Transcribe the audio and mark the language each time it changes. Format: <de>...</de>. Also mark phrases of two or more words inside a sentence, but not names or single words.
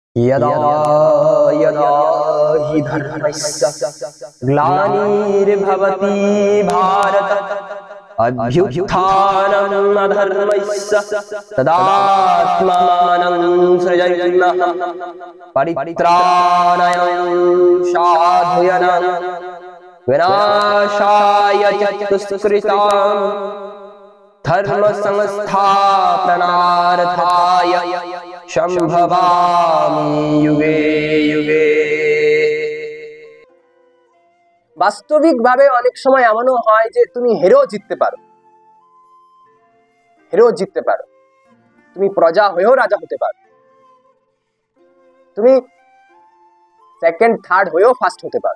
<sa>यदा यदा हि धर्मस्य ग्लानिर्भवति भारत अभ्युत्थानम् अधर्मस्य तदात्मानं सृजन्नः परित्राणाय साधूनां विनाशाय च दुष्कृतां धर्म संस्थापनार्थाय সম্ভবামি যুগে যুগে।</sa> <bn>বাস্তবিকভাবে অনেক সময় এমনও হয় যে তুমি হেরেও জিততে পারো, তুমি প্রজা হয়েও রাজা হতে পারো, তুমি</bn> <en>second third</en> <bn>হয়েও ফার্স্ট হতে পারো।</bn>